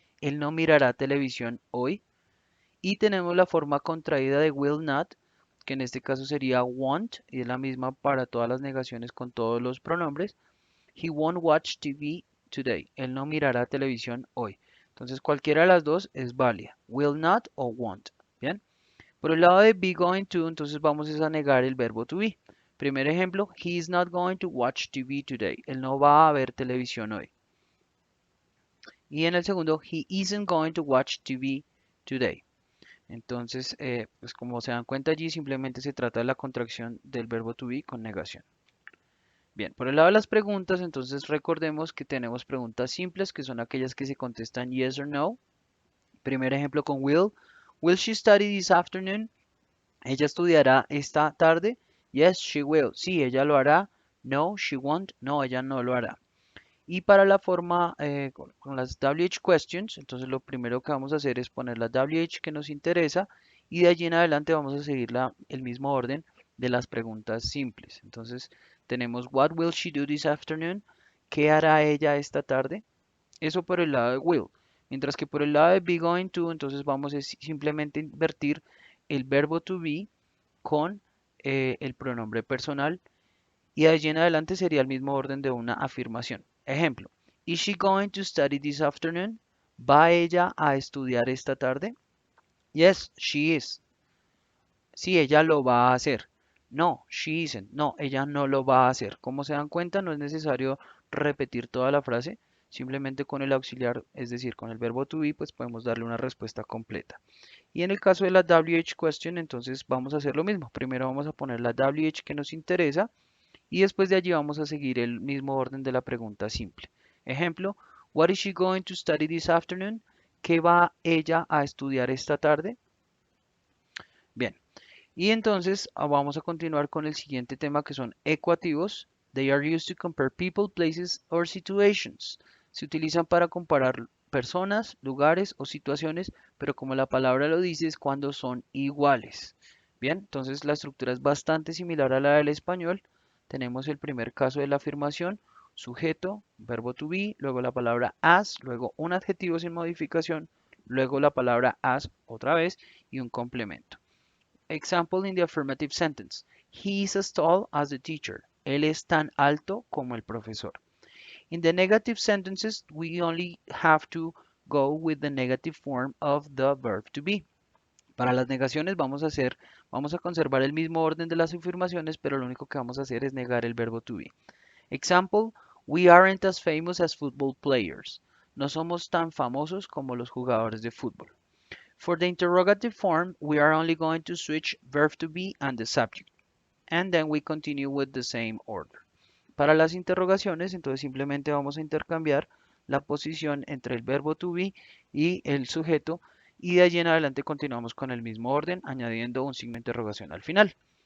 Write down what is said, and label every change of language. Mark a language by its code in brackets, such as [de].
[es] Él no mirará televisión hoy. Y tenemos la forma contraída de will not, que en este caso sería won't, y es la misma para todas las negaciones con todos los pronombres. [en] He won't watch TV today. [es] Él no mirará televisión hoy. Entonces cualquiera de las dos es válida. Will not o won't. Bien. Por el lado de be going to, entonces vamos a negar el verbo to be. Primer ejemplo, [en] he is not going to watch TV today. [es] Él no va a ver televisión hoy. Y en el segundo, [en] he isn't going to watch TV today. [es] Entonces, pues como se dan cuenta allí, simplemente se trata de la contracción del verbo to be con negación. Bien, por el lado de las preguntas, entonces recordemos que tenemos preguntas simples, que son aquellas que se contestan [en] yes or no. [es] Primer ejemplo con will. [en] Will she study this afternoon? [es] ¿Ella estudiará esta tarde? [en] Yes, she will. [es] Sí, ella lo hará. [en] No, she won't. [es] No, ella no lo hará. Y para la forma con las WH questions, entonces lo primero que vamos a hacer es poner la WH que nos interesa y de allí en adelante vamos a seguir el mismo orden de las preguntas simples. Entonces tenemos [en] what will she do this afternoon? [es] ¿Qué hará ella esta tarde? Eso por el lado de will. Mientras que por el lado de be going to, entonces vamos a simplemente invertir el verbo to be con el pronombre personal y de allí en adelante sería el mismo orden de una afirmación. Ejemplo, [en] is she going to study this afternoon? [es] ¿Va ella a estudiar esta tarde? [en] Yes, she is. [es] Sí, ella lo va a hacer. [en] No, she isn't. [es] No, ella no lo va a hacer. Como se dan cuenta, no es necesario repetir toda la frase. Simplemente con el auxiliar, es decir, con el verbo to be, pues podemos darle una respuesta completa. Y en el caso de la WH question, entonces vamos a hacer lo mismo. Primero vamos a poner la WH que nos interesa y después de allí vamos a seguir el mismo orden de la pregunta simple. Ejemplo, [en] what is she going to study this afternoon? [es] ¿Qué va ella a estudiar esta tarde? Bien, y entonces vamos a continuar con el siguiente tema que son ecuativos. [en] They are used to compare people, places or situations. [es] Se utilizan para comparar personas, lugares o situaciones, pero como la palabra lo dice es cuando son iguales. Bien, entonces la estructura es bastante similar a la del español. Tenemos el primer caso de la afirmación, sujeto, verbo to be, luego la palabra as, luego un adjetivo sin modificación, luego la palabra as otra vez y un complemento. [en] Example in the affirmative sentence. He is as tall as the teacher. [es] Él es tan alto como el profesor. [en] In the negative sentences, we only have to go with the negative form of the verb to be. [es] Para las negaciones vamos a conservar el mismo orden de las afirmaciones, pero lo único que vamos a hacer es negar el verbo to be. [en] Example, we aren't as famous as football players. [es] No somos tan famosos como los jugadores de fútbol. [en] For the interrogative form, we are only going to switch verb to be and the subject, and then we continue with the same order. [es] Para las interrogaciones, entonces simplemente vamos a intercambiar la posición entre el verbo to be y el sujeto, y de allí en adelante continuamos con el mismo orden, añadiendo un signo de interrogación al final.